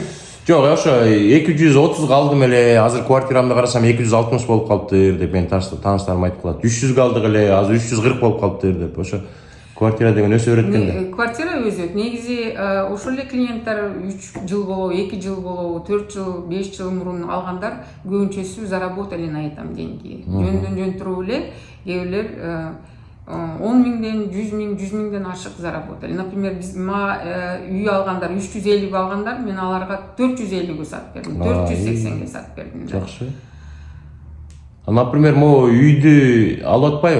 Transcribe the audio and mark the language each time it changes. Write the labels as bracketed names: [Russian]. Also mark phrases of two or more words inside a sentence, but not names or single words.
[Kyrgyz] Жок, ошо 230 калдым эле, азыр квартирамды карасам 260 болуп калыптыр деп мен тааныштарым айтып калат. 300 калдык эле, азыр 340 болуп калыптыр деп. Ошо квартира деген өсө берет экен. Квартира өсөт. Негизи ошол эле клиенттер 3 жыл болобу, 2 жыл болобу, 4 жыл, 5 жыл мурун алгандар көбүнчөсү [Russian] заработали на этом деньги. [Kyrgyz] Жөндөн туруп эле кээ бирлер 10 миңден, 100 миңден ашык заработали. Например, биз үй алгандар 350 алгандар, мен аларга 450 сатып бердим, 480 сатып бердим. Жакшы. Например, могу үйдү алып атпайбы?